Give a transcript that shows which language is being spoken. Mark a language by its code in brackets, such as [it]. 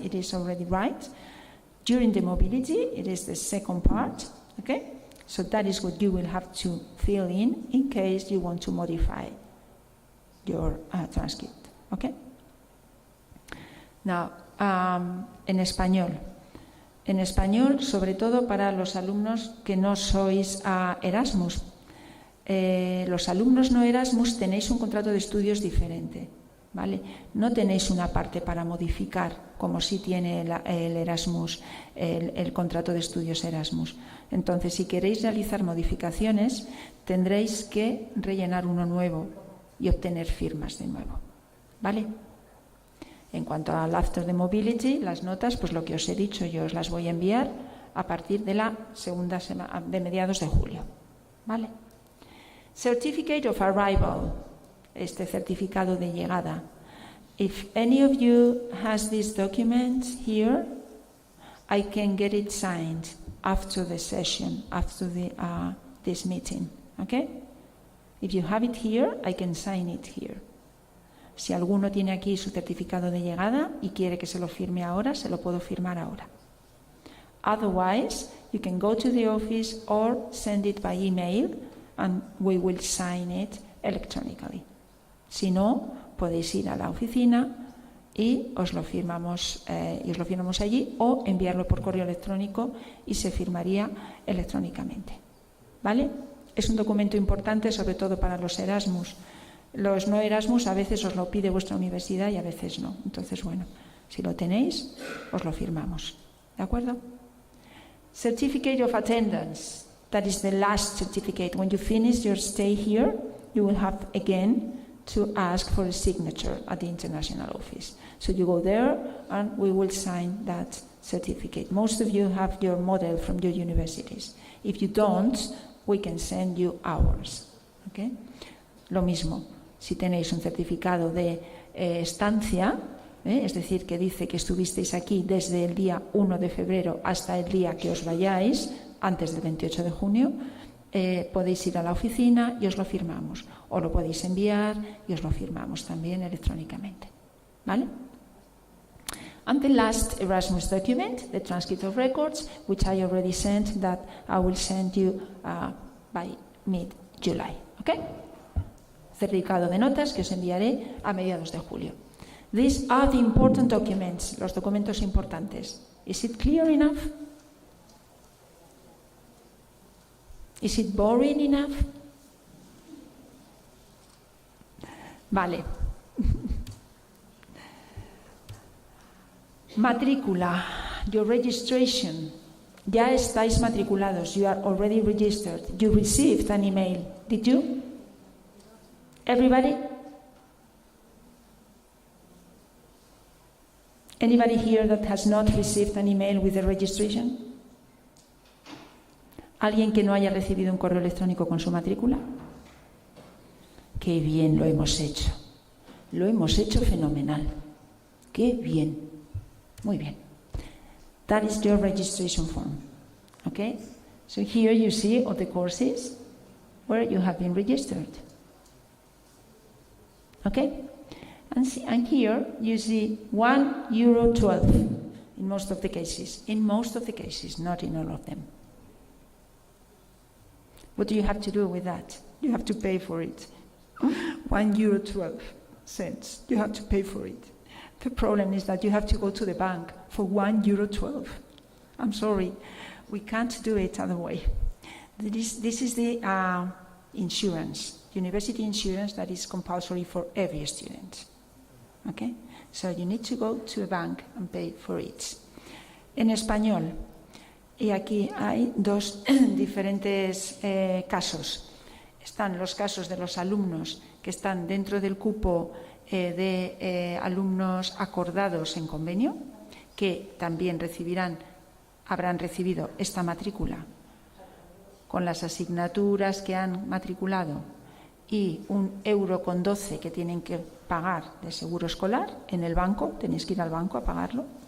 [en] It is already right. During the mobility, it is the second part, okay? So that is what you will have to fill in case you want to modify your transcript, okay? [es] Now, en español, sobre todo para los alumnos que no sois Erasmus. Los alumnos no Erasmus tenéis un contrato de estudios diferente, ¿vale? No tenéis una parte para modificar, como sí tiene el Erasmus, el contrato de estudios Erasmus. Entonces, si queréis realizar modificaciones, tendréis que rellenar uno nuevo y obtener firmas de nuevo, ¿vale? En cuanto al After the Mobility, las notas, pues lo que os he dicho, yo os las voy a enviar a partir de la segunda semana, de mediados de julio, ¿vale? Certificate of Arrival, este certificado de llegada. [en] If any of you has this document here, I can get it signed after the session, after this meeting, okay? If you have it here, I can sign it here. [es] Si alguno tiene aquí su certificado de llegada y quiere que se lo firme ahora, se lo puedo firmar ahora. [en] Otherwise, you can go to the office or send it by email and we will sign it electronically. [es] Si no, podéis ir a la oficina y os lo firmamos allí o enviarlo por correo electrónico y se firmaría electrónicamente. ¿Vale? Es un documento importante, sobre todo para los Erasmus. Los no Erasmus a veces os lo pide vuestra universidad y a veces no. Entonces, bueno, si lo tenéis, os lo firmamos. ¿De acuerdo? [en] Certificate of Attendance. That is the last certificate. When you finish your stay here, you will have again to ask for a signature at the international office. So you go there and we will sign that certificate. Most of you have your model from your universities. If you don't, we can send you ours. Okay? [es] Lo mismo. Si tenéis un certificado de estancia, es decir, que dice que estuvisteis aquí desde el día 1 de febrero hasta el día que os vayáis, antes del 28 de junio, podéis ir a la oficina y os lo firmamos. O lo podéis enviar y os lo firmamos también electrónicamente. ¿Vale? [en] And the last Erasmus document, the transcript of records, which I already sent, that I will send you by mid-July. [es] Okay? Certificado de notas que os enviaré a mediados de julio. [en] These are the important documents, [es] los documentos importantes. [en] Is it clear enough? Is it boring enough? [es] Vale. [en] Matrícula, your registration. [es] Ya estáis matriculados. [en] You are already registered. You received an email. Did you? Everybody? Anybody here that has not received an email with the registration? [es] ¿Alguien que no haya recibido un correo electrónico con su matrícula? ¡Qué bien lo hemos hecho! Lo hemos hecho fenomenal. ¡Qué bien! Muy bien. [en] That is your registration form. Okay? So here you see all the courses where you have been registered. Okay? And here you see €1.12 in most of the cases. In most of the cases, not in all of them. What do you have to do with that? You have to pay for it. €1.12. You have to pay for it. The problem is that you have to go to the bank for €1.12. I'm sorry, we can't do it other way. This is the insurance, university insurance that is compulsory for every student. Okay? So you need to go to a bank and pay for it. [es] En español, y aquí hay dos diferentes casos. Están los casos de los alumnos que están dentro del cupo de alumnos acordados en convenio, que también habrán recibido esta matrícula con las asignaturas que han matriculado y €1,12 que tienen que pagar de seguro escolar en el banco, tenéis que ir al banco a pagarlo.